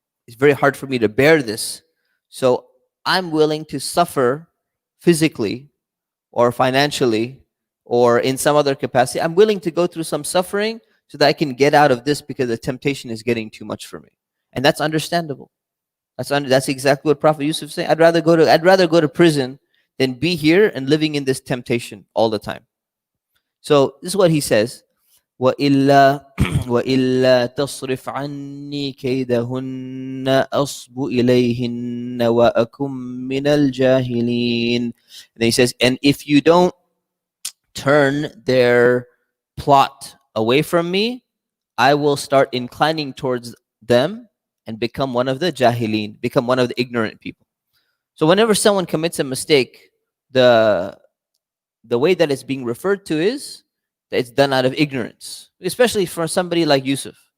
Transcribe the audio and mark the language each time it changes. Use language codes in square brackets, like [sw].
[en] It's very hard for me to bear this. So I'm willing to suffer physically or financially or in some other capacity. I'm willing to go through some suffering so that I can get out of this because the temptation is getting too much for me. And that's understandable. That's exactly what Prophet Yusuf said. I'd rather go to prison than be here and living in this temptation all the time. So this is what he says. [ar] وإلا وإلا تصرف عني كيدهن أصب إليهن وأكن من الجاهلين. [en] And then he says, and if you don't turn their plot away from me, I will start inclining towards them and become one of the jahilin, become one of the ignorant people. So whenever someone commits a mistake, the way that it's being referred to is that it's done out of ignorance, especially for somebody like Yusuf.